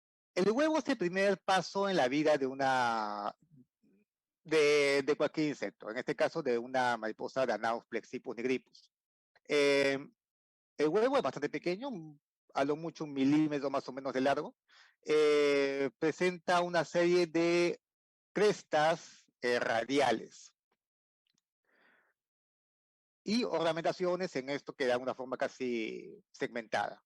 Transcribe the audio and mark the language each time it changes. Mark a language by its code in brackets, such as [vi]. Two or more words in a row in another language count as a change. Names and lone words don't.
[es] El huevo es el primer paso en la vida de cualquier insecto, en este caso de una mariposa Danaus plexipus nigripus. Eh, el huevo es bastante pequeño, a lo mucho 1 milímetro más o menos de largo. Presenta una serie de crestas radiales y ornamentaciones en esto que da una forma casi segmentada.